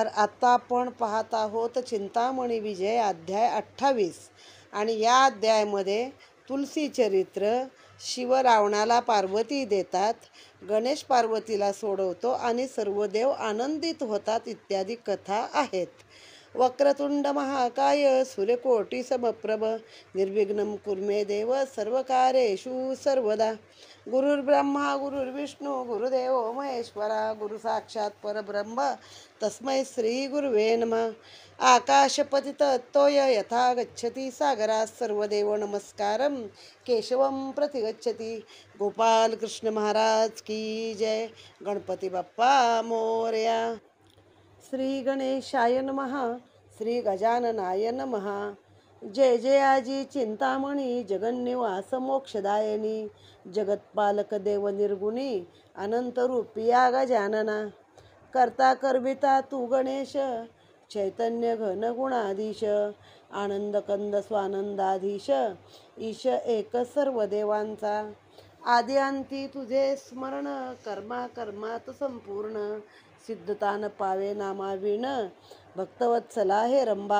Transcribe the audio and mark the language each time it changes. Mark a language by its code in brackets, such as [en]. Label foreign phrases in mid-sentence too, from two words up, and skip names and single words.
[mr] आता आपण पाहत आहोत चिंतामणी विजय अध्याय 28 आणि या अध्यायामध्ये तुलसी चरित्र, शिव रावणाला पार्वती देतात, गणेश पार्वतीला सोडवतो आणि सर्व देव आनंदित होतात इत्यादी कथा आहेत. [sa] वक्रतुंड महाकाय सूर्यकोटी समप्रभ निर्विघ्नं कुर्मे देव सर्वकार्येषु सर्वदा. गुरुर्ब्रह्मा गुरुर्विष्णू गुरुदेव महेश्वरा गुरु साक्षात परब्रह्म तस्मै श्री गुरुवे नमः. आकाशपतितत्तोय यथा गच्छति सागरात सर्वदेव नमस्कारं केशवं प्रति गच्छति. [hi] गोपाल कृष्ण महाराज की जय. [mr] गणपती बाप्पा मोरया. [sa] श्री गणेशाय नमः. श्री गजाननाय नमः. [mr] जय जय आजी चिंतामणी जगन्निवास मोक्षदायिनी जगत्पालक देव निर्गुणी अनंत रूपिया गजानना. करता करविता तू गणेश चैतन्य घन गुणाधीश आनंद कंद स्वानंदाधीश ईश एक सर्व देवांचा. आदि अंती तुझे स्मरण कर्मा कर्मात संपूर्ण सिद्धता न पावे नामाविण भक्तवत्सला हे रंबा.